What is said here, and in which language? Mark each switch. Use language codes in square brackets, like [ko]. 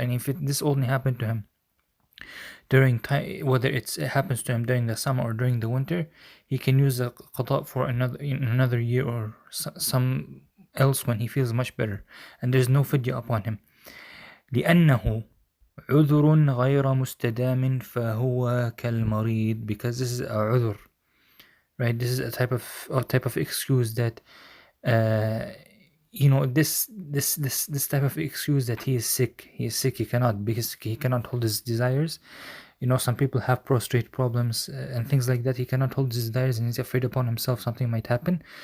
[en] And if this only happened to him during time, whether it happens to him during the summer or during the winter, he can use the qada for another year or some else when he feels much better, and there's no fidya upon him. [ar] لأنه عذر غير مستدام فهو كالمريض, [en] because this is a عذر, right? This is a type of excuse that this type of excuse that he is sick, he cannot, because he cannot hold his desires. Some people have prostrate problems and things like that. He cannot hold his desires and he's afraid upon himself something might happen.